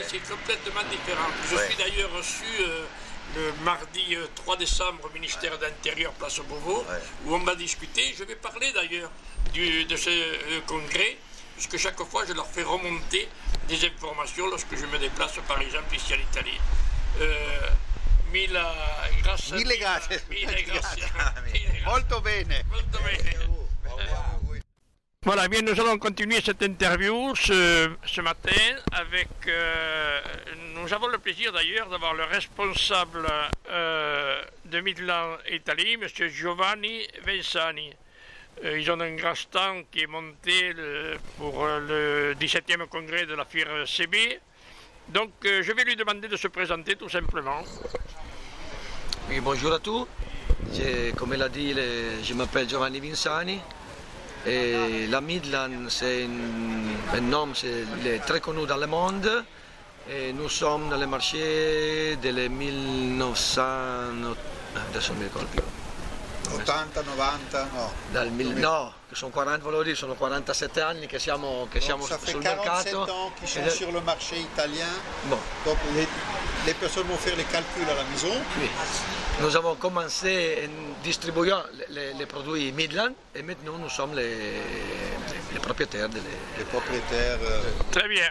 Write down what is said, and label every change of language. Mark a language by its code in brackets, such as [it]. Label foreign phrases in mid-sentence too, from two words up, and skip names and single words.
[fr] C'est complètement différent. Je suis d'ailleurs reçu le mardi 3 décembre au ministère de l'Intérieur, place Beauvau, où on va discuter. Je vais parler d'ailleurs de ce congrès, puisque chaque fois je leur fais remonter des informations lorsque je me déplace par exemple ici en Italie. [it] Mille grazie. Molto bene. Molto bene. [fr] Voilà, bien, nous allons continuer cette interview ce matin avec... nous avons le plaisir d'ailleurs d'avoir le responsable de Midland Italie, M. Giovanni Vensani. Ils ont un grand stand qui est monté pour le 17e congrès de la FIR-CB. Donc je vais lui demander de se présenter tout simplement. Oui, bonjour à tous. Comme l'a dit, je m'appelle Giovanni Vinsani. Et la Midland, c'est un nom très connu dans le monde. Et nous sommes dans le marché [it] del 1900, adesso non mi ricordo più. 80, 90, no. No, sono 40, volevo dire, sono 47 anni che siamo sul mercato. [fr] Ça fait 47 ans qu'ils sont sur le marché italien. Bon. Donc les personnes vont faire les calculs à la maison. Oui. Nous avons commencé en distribuant les produits Midland et maintenant nous sommes les propriétaires. Les propriétaires. Très bien.